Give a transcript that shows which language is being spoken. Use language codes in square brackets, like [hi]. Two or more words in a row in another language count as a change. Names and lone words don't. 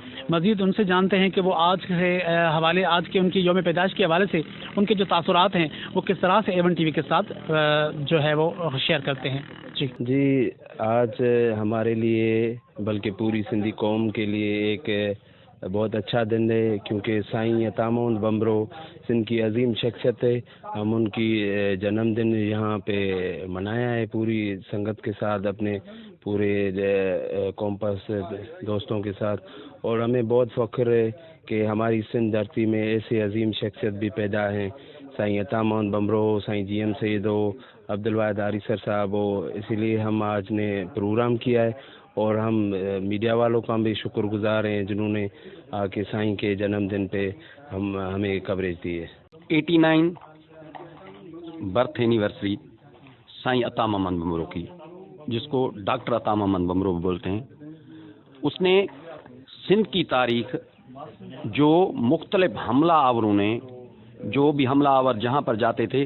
[ur] مزید ان سے جانتے ہیں کہ وہ آج کے ان کی یوم پیدائش کے حوالے سے ان کے جو تاثرات ہیں وہ کس طرح سے A1 ٹی وی کے ساتھ جو ہے وہ شیئر کرتے ہیں. جی، آج ہمارے لیے بلکہ پوری سندھی قوم کے لیے ایک بہت اچھا دن ہے، کیونکہ سائیں عطا محمد بھمبرو سندھ کی عظیم شخصیت ہے. ہم ان کی جنم دن یہاں پے منایا ہے پوری سنگت کے ساتھ، اپنے پورے کیمپس دوستوں کے ساتھ، اور ہمیں بہت فخر ہے کہ ہماری سندھ دھرتی میں ایسے عظیم شخصیت بھی پیدا ہیں. سائیں عطا محمد بھمبرو، سائیں GM سید ہو، عبدالواحد آری سر صاحب ہو. اسی لیے ہم آج نے پروگرام کیا ہے اور ہم میڈیا والوں کا بھی شکرگزار ہیں جنہوں نے آ کے سائیں کے جنم دن پے ہمیں کوریج دی ہے. 89 [en] birth anniversary [ur] سائیں عطا محمد بھمبرو کی، جس کو ڈاکٹر عطا محمد بھمبرو بولتے ہیں، اس نے سندھ کی تاریخ جو مختلف حملہ آوروں نے، جو بھی حملہ آور جہاں پر جاتے تھے